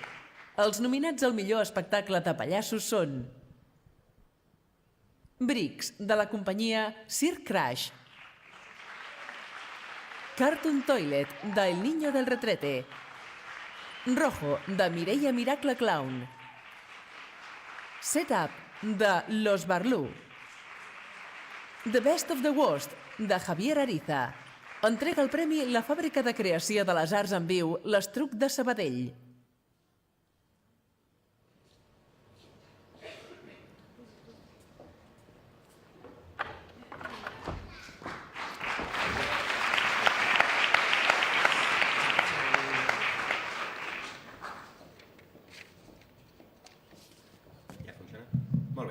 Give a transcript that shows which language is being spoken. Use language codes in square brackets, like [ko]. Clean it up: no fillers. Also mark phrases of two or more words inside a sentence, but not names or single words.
[ca] Els nominats al millor espectacle de pallassos són Bricks, de la companyia Cirque Crash. Cartoon Toilet, de El Niño del Retrete. Rojo, de Mireia Miracle Clown. Setup, de Los Barlú. The Best of the Worst, de Javier Ariza. Entrega el premi la Fàbrica de Creació de les Arts en Viu, l'Estruc de Sabadell. Molt bé.